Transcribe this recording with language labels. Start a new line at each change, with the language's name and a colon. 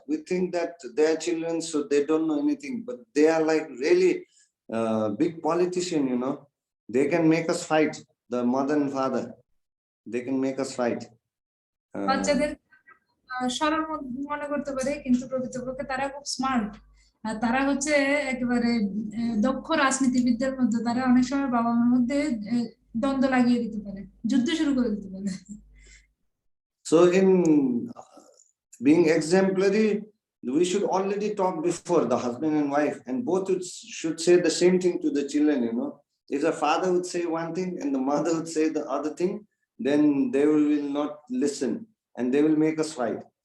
English: We think that they are children, so they don't know anything, but they are like really big politician. They can make us fight. The mother and father, they can make us fight.
Bangla: বাচ্চাদের সরল মনে করতে পারে, কিন্তু প্রকৃতপক্ষে তারা খুব smart. তারা হচ্ছে একেবারে দক্ষ রাজনীতিবিদদের মধ্যে। তারা অনেক সময় বাবা মার মধ্যে দ্বন্দ্ব লাগিয়ে দিতে পারে, যুদ্ধ শুরু করে দিতে পারে।
English: So in being exemplary, we should already talk before, the husband and wife, and both should say the same thing to the children. If the father would say one thing and the mother would say the other thing, then they will not listen and they will make us fight.